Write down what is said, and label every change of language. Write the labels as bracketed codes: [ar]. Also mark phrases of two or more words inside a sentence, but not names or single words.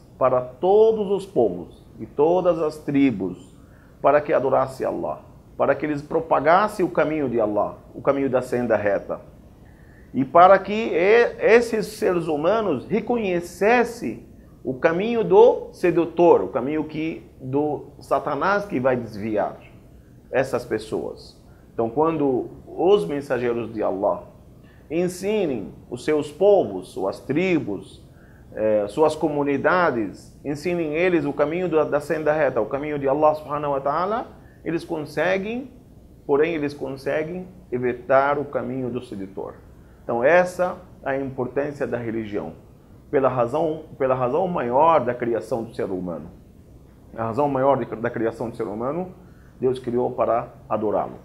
[pt] para todos os povos e todas as tribos, para que adorasse Allah, para que eles propagassem o caminho de Allah, o caminho da senda reta, e para que esses seres humanos reconhecessem o caminho do sedutor, o caminho do Satanás que vai desviar essas pessoas. Então, quando os mensageiros de Allah ensinem os seus povos, suas tribos, suas comunidades, ensinem eles o caminho da senda reta, o caminho de Allah [ar] سبحانه وتعالى, [pt] eles conseguem evitar o caminho do sedutor. Então essa é a importância da religião, pela razão maior da criação do ser humano. A razão maior da criação do ser humano, Deus criou para adorá-lo.